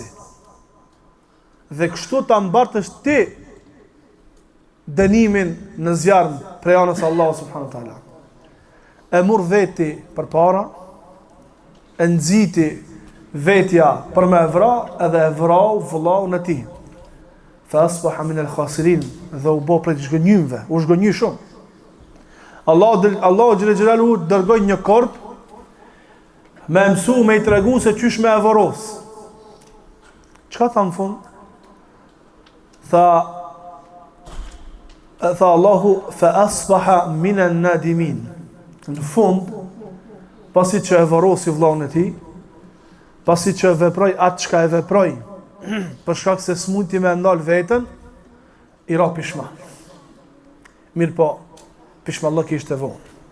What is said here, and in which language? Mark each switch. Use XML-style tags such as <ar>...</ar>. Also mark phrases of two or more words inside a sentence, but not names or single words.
<sq>Dhe kështu ta mbartësh ti dënimin në zjarm prej anës Allah</sq> <ar>سبحانه وتعالى.</ar> <sq>E mur veti për para, e nxiti vetja për me vra, edhe e vrau vëllau në ti.</sq> <ar>فأصبح من الخاسرين,</ar> <sq>dhe u bë prej zgënjymve, u zgënjy shumë.</sq> <ar>الله جل جلاله</ar> <sq>dërgoi një korp me mësu me i tregu se qysh me e voros. Çka tha në fund? Tha</sq> <ar>الله فأصبح من النادمين.</ar> <sq>Në fund, pasi që e vorosi vllaun e tij, pasi që veproi atë çka e veproi, për shkak se s'mundti me ndal veten, i ra pishman. Mirë po, pishmallok ishte vonë.</sq>